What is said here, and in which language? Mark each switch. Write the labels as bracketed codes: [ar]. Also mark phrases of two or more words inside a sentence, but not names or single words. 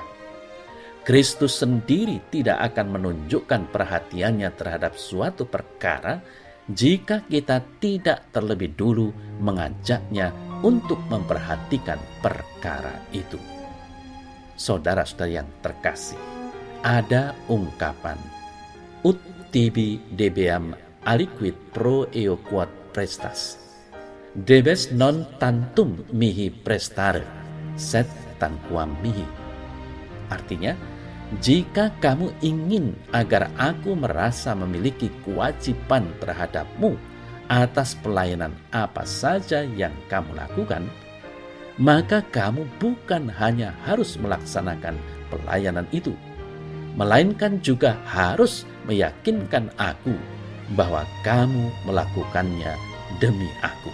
[id] Kristus sendiri tidak akan menunjukkan perhatiannya terhadap suatu perkara jika kita tidak terlebih dulu mengajaknya untuk memperhatikan perkara itu. Saudara-saudara yang terkasih, ada ungkapan [la] ut tibi debeam aliquid pro eo quod prestas, debes non tantum mihi prestare, sed tanquam mihi. [id] Artinya, jika kamu ingin agar aku merasa memiliki kewajiban terhadapmu atas pelayanan apa saja yang kamu lakukan, maka kamu bukan hanya harus melaksanakan pelayanan itu, melainkan juga harus meyakinkan aku bahwa kamu melakukannya demi aku.